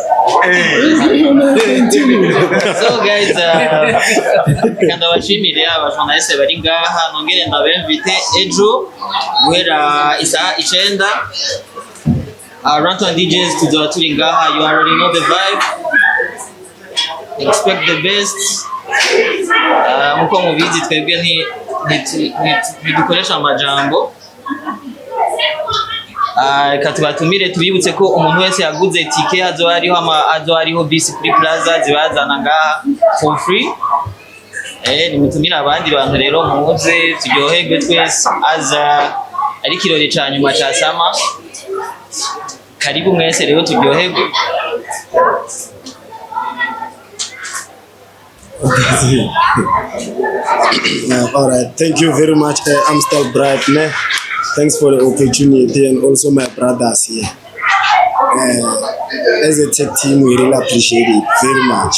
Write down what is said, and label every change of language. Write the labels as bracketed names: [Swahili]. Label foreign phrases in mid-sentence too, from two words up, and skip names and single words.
[Rundi] So guys, kanda bashimire abajournaliste bari ngaha nongere ndabemvite ejo guhera isaha 9 Ranton DJs tuzoba turi ngaha. [English] You already know the vibe, expect the best. [Rundi] Muko mubizi twebwe ntidukoresha amajambo. Reka tubatumire tubibutse ko umuntu wese yaguze tike hazo hariho bisi kuri plaza zibazana ngaha [English] for free. [Rundi] Nimutumire abandi bantu rero muze turyoherwe twese aza ari kirori ca nyuma ca sama. Karibu mwese rero turyoherwe. [English] Alright, thank you very much. I'm still bright, man. Thanks for the opportunity and also my brothers here. As a tech team, we really appreciate it very much.